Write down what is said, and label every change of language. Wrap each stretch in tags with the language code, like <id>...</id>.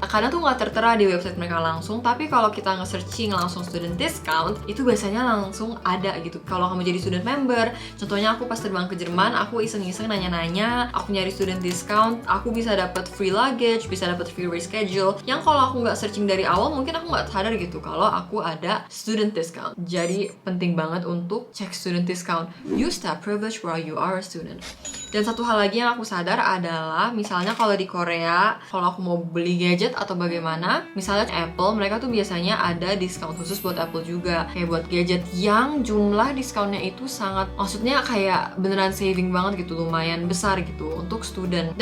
<id>Kadang tuh nggak tertera di website mereka langsung, tapi kalau kita nge-searching langsung student discount, itu biasanya langsung ada gitu. Kalau kamu jadi student member, contohnya aku pas terbang ke Jerman, aku iseng-iseng nanya-nanya, aku nyari student discount, aku bisa dapat</id> <en>free luggage,</en> <id>bisa dapat</id> <en>free reschedule,</en> <id>yang kalau aku nggak searching dari awal, mungkin aku nggak sadar gitu kalau aku ada student discount. Jadi penting banget untuk cek student discount.</id> <en>Use that privilege while you are a student.</en> <id>Dan satu hal lagi yang aku sadar adalah, misalnya kalau di Korea, kalau aku mau beli gadget atau bagaimana, misalnya Apple, mereka tuh biasanya ada diskon khusus buat Apple juga, kayak buat gadget yang jumlah diskonnya itu sangat, maksudnya kayak beneran saving banget gitu, lumayan besar gitu untuk student.</id>